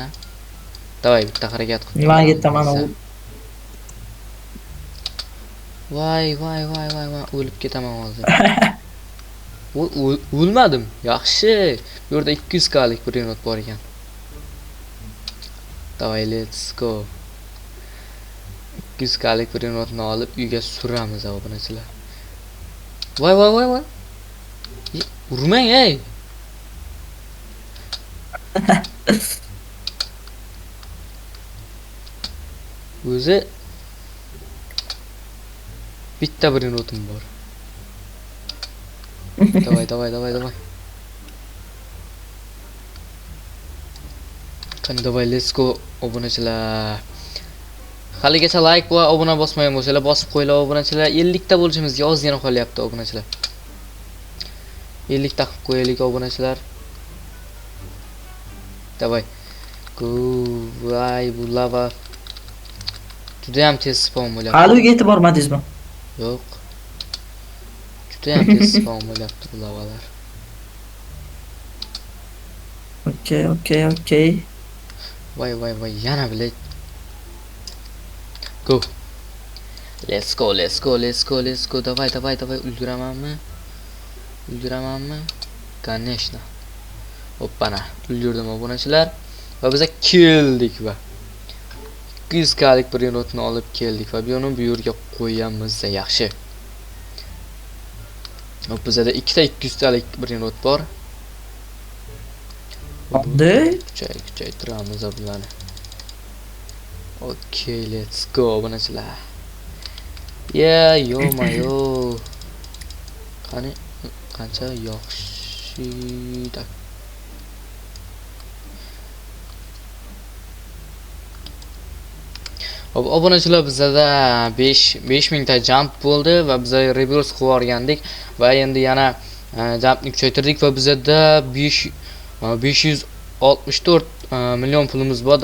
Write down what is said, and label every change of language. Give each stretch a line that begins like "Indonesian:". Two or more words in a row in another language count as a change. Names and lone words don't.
Uzbek: Davay, bitta harakat qilib Nimaga ko'ramiz ketaman bo'lsa. u? Voy, o'lib ketaman hozir. O'lmadim. Yaxshi. Bu yerda 200 kalik bir yenot bor ekan. Davay,
English: let's go.
Uzbek: 200 kalik bir yenotni olib uyga suramiz obunachilar. Voy. Urmang, ey. O'zi bitta bir yenotim bor. Davay. Qani davay,
English: let's go
Uzbek: obunachilar. Haligacha like va obuna bosmagan bo'lsalar bosib qo'yinglar obunachilar. 50 ta bo'lishimizga ozgina qolyapti obunachilar. 50 ta qilib qo'yaylik obunachilar. Davay. Go, voy, bu lava juda ham tez spawn bo'lyapti. Hali uyga yetib bormadingizmi? Yo'q. Juda ham tez spawn bo'lyapti bu lavalar. Okey. Voy, yana bilet. Go.
English: Let's go.
Uzbek: Davay. Ulguramanmi? Конечно. Hoppana. Ulgurdim obunachilar. Va biz keldik va 200 kalik bir yenotni olib keldik va buni bu yerga qo'yamiz. Yaxshi. Hop, bizda ikkita 200 talik bir yenot bor. Qanday? Kuchaytiramiz bularni.
English: Okay, let's go
Uzbek: obunachilar. Yo-mayo. Qani qancha yaxshi. Hop, obunachilar bizda 5000 ta jump bo'ldi va biz reverse qilib o'rgandik va endi yana jumpni kuchaytirdik va bizda 564 million pulimiz bor.